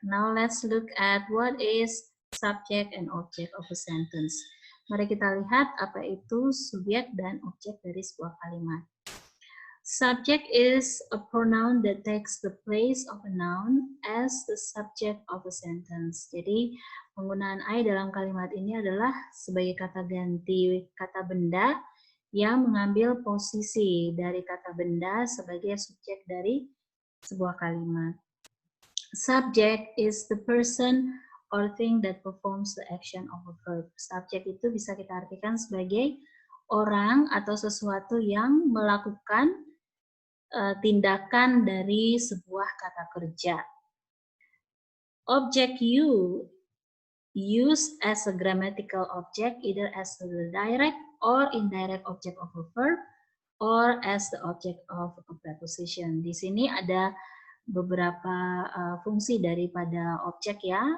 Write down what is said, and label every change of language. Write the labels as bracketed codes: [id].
[en] Now let's look at what is subject and object of a sentence. [id] Mari kita lihat apa itu subjek dan objek dari sebuah kalimat. [en] Subject is a pronoun that takes the place of a noun as the subject of a sentence. [id] Jadi penggunaan I dalam kalimat ini adalah sebagai kata ganti kata benda yang mengambil posisi dari kata benda sebagai subjek dari sebuah kalimat. [en] Subject is the person or thing that performs the action of a verb. [id] Subjek itu bisa kita artikan sebagai orang atau sesuatu yang melakukan tindakan dari sebuah kata kerja. [en] Object you used as a grammatical object either as the direct or indirect object of a verb or as the object of a preposition. [id] Di sini ada beberapa fungsi daripada objek ya.